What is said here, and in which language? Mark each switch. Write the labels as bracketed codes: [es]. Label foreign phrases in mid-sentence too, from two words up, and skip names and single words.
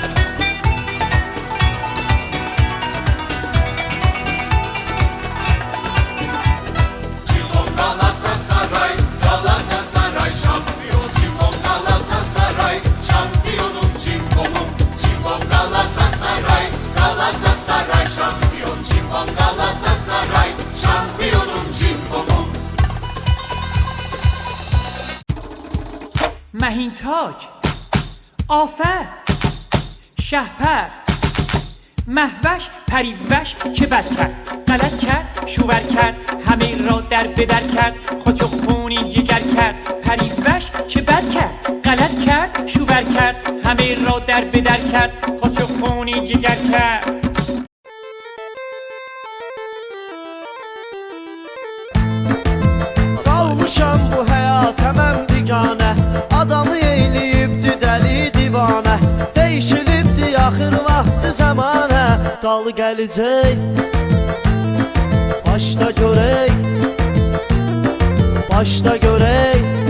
[tr] Galatasaray, Galatasaray şampiyon. Cimbom Galatasaray, şampiyonum cimbomum. Cimbom Galatasaray, Galatasaray şampiyon. Cimbom Galatasaray, şampiyonum cimbomum. [fa] مهینتاج، آفت، شهپر، مهوش، پریوش چه بد کرد؟ غلط کرد، شوور کرد، همه را در بدر کرد، خودشو خونی جگر کرد. پریوش چه بد کرد؟ غلط کرد، شوور کرد، همه را در بدر کرد، خودشو خونی جگر کرد. [az] Qalmışam bu həyata mən biganə. Adamı eylə zəmanə dal gələcək. Başda görək, başda görək.